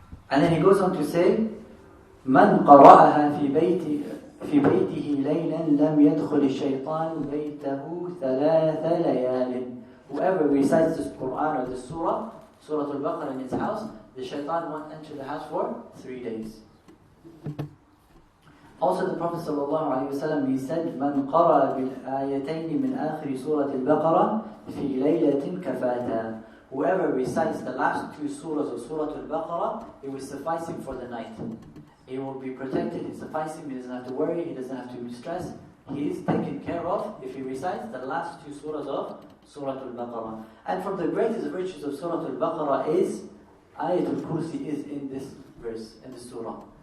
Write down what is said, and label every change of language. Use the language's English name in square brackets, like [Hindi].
[English] And then he goes on to say, [Arabic] من قرأها في بيته ليلا لم يدخل الشيطان بيته 3 ليال. [English] Whoever recites this Quran or this Surah Al-Baqarah in his house, the shaitan won't enter the house for 3 days. Also the Prophet ﷺ, he said, [Arabic] من قرأ بالآيتين من آخر سورة البقرة في ليلة كفاتا. [English] Whoever recites the last 2 surahs of Surah Al-Baqarah, it will suffice him for the night. He will be protected, it suffices him, he doesn't have to worry, he doesn't have to be stressed. He is taken care of if he recites the last 2 surahs of Surah Al-Baqarah. And from the greatest virtues of Surah Al-Baqarah is, Ayatul Kursi is in this verse, in this surah.